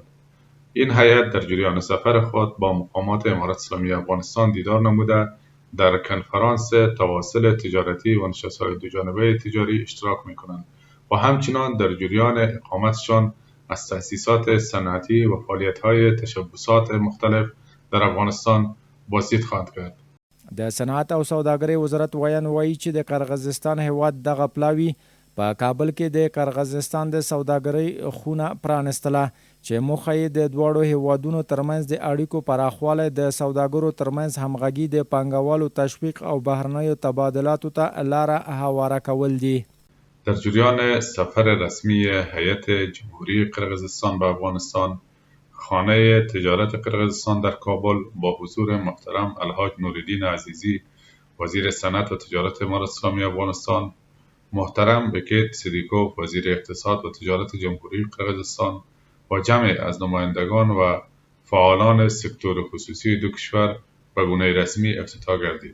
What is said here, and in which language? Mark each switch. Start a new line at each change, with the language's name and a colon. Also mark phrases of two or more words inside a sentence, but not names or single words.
Persian: این هیئت در جریان سفر خود با مقامات امارت اسلامی افغانستان دیدار نموده در کنفرانس تواصل تجارتی و نشست‌های دوجانبه تجاری اشتراک می‌کنند و همچنین در جریان اقامتشان از تأسیسات صنعتی و فعالیت‌های تشبثات مختلف در افغانستان بازدید خواهند کرد.
Pashto: د صنعت او سوداګرۍ وزارت ویان وایي چې د قرغیزستان هیواد دغه پلاوی په کابل کې د قرغیزستان د سوداګرۍ خونه پرانستله چې موخه یې د دواړو هیوادونو ترمنځ د اړیکو پراخوالی د سوداګرو ترمنځ همغږي د پانګوالو تشویق او بهرنیو تبادلاتو ته لاره هواره کول دي.
Persian: در جریان سفر رسمی هیئت جمهوری قرقیزستان به افغانستان خانه تجارت قرقیزستان در کابل با حضور محترم الحاج نوریدین عزیزی وزیر صنعت و تجارت امارت اسلامی افغانستان، محترم بکیت صدیقوف وزیر اقتصاد و تجارت جمهوری قرقیزستان و جمع از نمایندگان و فعالان سکتور خصوصی دو کشور به گونه رسمی افتتاح گردید.